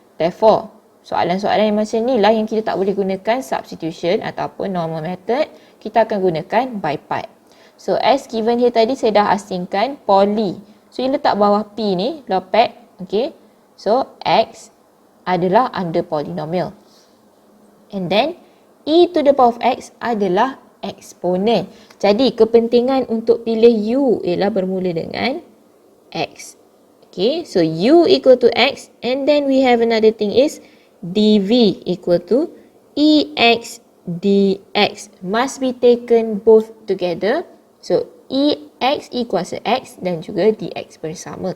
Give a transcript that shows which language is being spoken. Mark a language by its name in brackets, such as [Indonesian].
[English] Therefore, [Malay] soalan-soalan yang macam ni lah yang kita tak boleh gunakan [English] substitution ataupun normal method. [Malay] Kita akan gunakan [English] by part. So, as given here [Malay] tadi saya dah asingkan poly. So, ini letak bawah P ni, log-pad. Okay. So, x adalah under polynomial. [English] And then, e to the power of x [Malay] adalah [English] exponent. [Malay] Jadi, kepentingan untuk pilih u ialah bermula dengan x. [English] Okay, so u equal to x and then we have another thing is dv equal to ex dx. Must be taken both together. So ex equals to x [Malay] dan juga [English] dx [Malay] bersama.